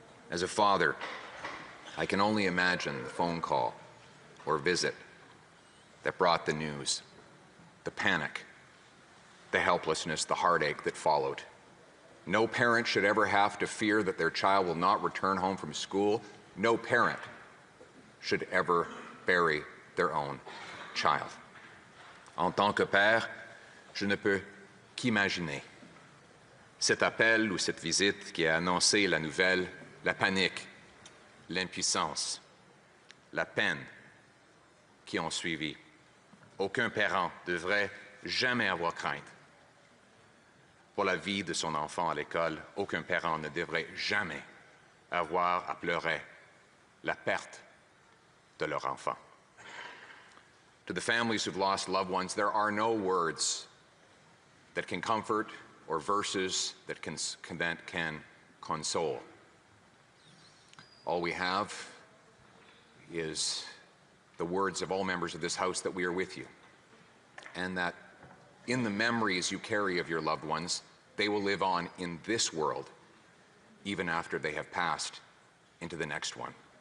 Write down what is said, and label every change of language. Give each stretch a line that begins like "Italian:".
English: As a father, I can only imagine the phone call or visit that brought the news, the panic, the helplessness, the heartache that followed. No parent should ever have to fear that their child will not return home from school. No parent should ever bury their own child.
French: En tant que père, je ne peux qu'imaginer cet appel ou cette visite qui a annoncé la nouvelle, la panique, l'impuissance, la peine qui ont suivi. Aucun parent ne devrait jamais avoir crainte pour la vie de son enfant à l'école. Aucun parent ne devrait jamais avoir à pleurer la perte de leur enfant.
English: To the families who've lost loved ones, there are no words that can comfort or verses that can console. All we have is the words of all members of this House that we are with you, and that in the memories you carry of your loved ones, they will live on in this world, even after they have passed into the next one.